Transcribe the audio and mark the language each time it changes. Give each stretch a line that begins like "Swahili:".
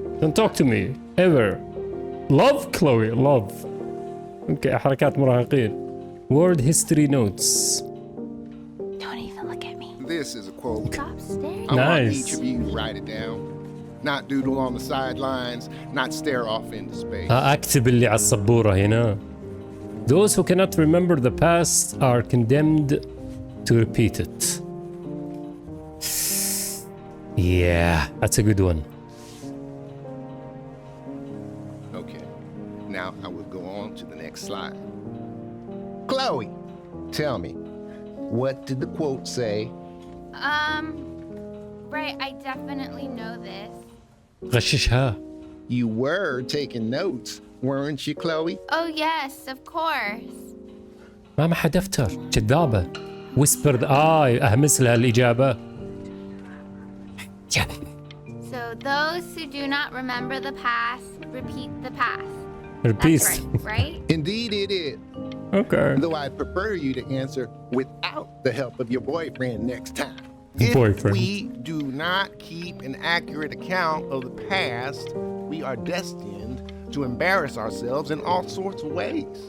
English: Don't talk to me ever. Love Chloe. Love.
Arabic: اوكي حركات مراهقين.
English: Word history notes. Don't even look at me. This is a quote. Stop staring. I want Nice. each of you to write it down. not doodle on the sidelines, not stare off into space.
Arabic: اكتب اللي على السبورة هنا.
English: Those who cannot remember the past are condemned to repeat it. Yeah, that's a good one. Okay, now I will go on to the next slide. Chloe, tell me, what did the quote say? Right, I definitely know this.
Arabic: غششها.
English: You were taking notes, weren't you, Chloe? Oh yes, of course.
Arabic: ما معها دفتر، كذابة. whispered أهمس لها الإجابة.
English: So those who do not remember the past, repeat the past. Repeat. That's right? Indeed it is. Okay. Though I prefer you to answer without the help of your boyfriend next time. Boyfriend. If we do not keep an accurate account of the past, we are destined to embarrass ourselves in all sorts of ways.